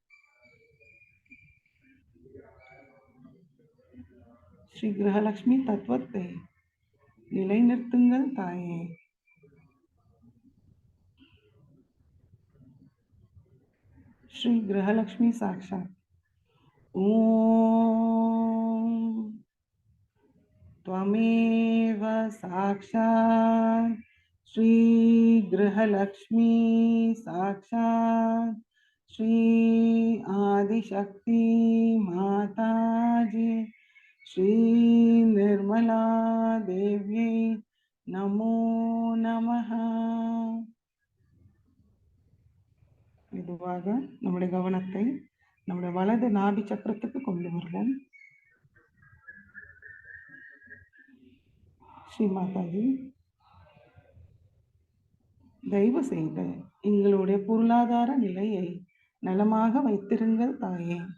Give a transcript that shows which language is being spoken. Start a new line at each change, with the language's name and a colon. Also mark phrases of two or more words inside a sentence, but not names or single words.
Tamil: ஸ்ரீ கிரகலக்ஷ்மி தத்துவத்தை நிலைநிறுத்துங்கள் தாயே. ஸ்ரீ கிரகலக்ஷ்மி சாக்ஷாத்.
Sanskrit: ஓம் त्वमेव साक्षात् श्री गृहलक्ष्मी साक्षात् श्री आदिशक्ति माताजी श्री निर्मला देव्यै नमो नमः.
Tamil: மெதுவாக நம்முடைய கவனத்தை நம்முடைய வலது நாபி சக்கரத்துக்கு கொண்டு வருவோம். ஸ்ரீ மாதாஜி, தயவு செய்து எங்களுடைய பொருளாதார நிலையை நலமாக வைத்திருங்கள் தாயே.